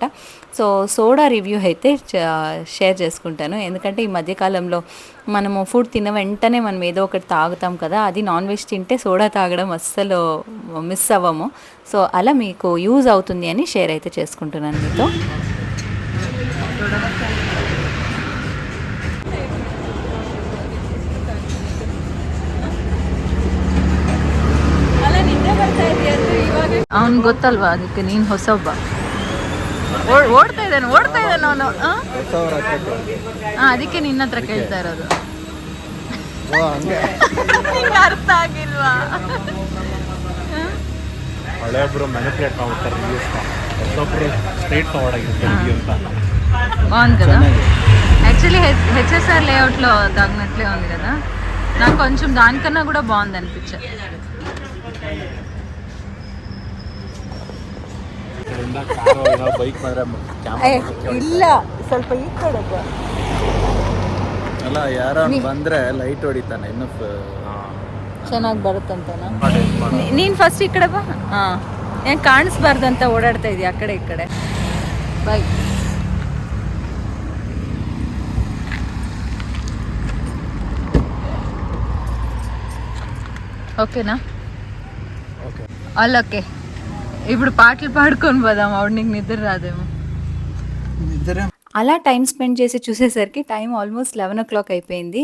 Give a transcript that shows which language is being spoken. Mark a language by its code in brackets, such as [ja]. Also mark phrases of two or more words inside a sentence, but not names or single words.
[te] సో సోడా రివ్యూ అయితే షేర్ చేసుకుంటాను. ఎందుకంటే ఈ మధ్యకాలంలో మనము ఫుడ్ తిన్న వెంటనే మనం ఏదో ఒకటి తాగుతాం కదా, అది [en] non veg [te] తింటే సోడా తాగడం అస్సలు మిస్ అవ్వము. సో అలా మీకు యూజ్ అవుతుంది అని షేర్ అయితే చేసుకుంటున్నాను మీతో. [kn] ಅವ್ನು ಗೊತ್ತಲ್ವಾ, ಅದಕ್ಕೆ ನೀನು ಹೊಸೊಬ್ಬ ಓಡ್ತಾ ಇದ್ದಾನೆ ಅವನು. ಅದಕ್ಕೆ ನಿನ್ನ ಹತ್ರ ಕೇಳ್ತಾ ಇರೋದು. ಅರ್ಥ ಆಗಿಲ್ವಾ? ಹಳೆಯೊಬ್ಬರು ಮ್ಯಾನಿಪುಲೇಟ್ ಮಾಡ್ತಾರೆ ಹೊಸೊಬ್ಬರು [en] straight forward [kn] ಆಗಿರ್ತಾರೆ ಅಂತ [te] బాగుంది కదా. యాక్చువల్లీ హెచ్ఎస్ఆర్ లేఅవుట్లో తాగినట్లే ఉంది కదా. నాకు కొంచెం దానికన్నా కూడా బాగుంది అనిపించే. [kn] ಬೈಕ್ ಇಲ್ಲ ಸ್ವಲ್ಪ ಈ ಕಡೆ ಅಲ್ಲ ಯಾರ ಬಂದ್ರೆ ಲೈಟ್ ಹೊಡಿತಾನೆ ಇನ್ನು ಚೆನ್ನಾಗಿ ಬರುತ್ತಂತನಾ. ನೀನು ಫಸ್ಟ್ ಈ ಕಡೆ ಬಾ. ಹಾಂ, ಏನು ಕಾಣಿಸ್ಬಾರ್ದಂತ ಓಡಾಡ್ತಾ ಇದೀಯ ಆ ಕಡೆ ಈ ಕಡೆ. ಬಾಯ್. [te] ఓకేనా? ఓకే. ఇప్పుడు పాటలు పాడుకొని పోదాం, అప్పుడు నీకు నిద్ర రాదేమో. అలా [en] time spend [te] చేసి చూసేసరికి [en] time almost 11 o'clock [te] అయిపోయింది.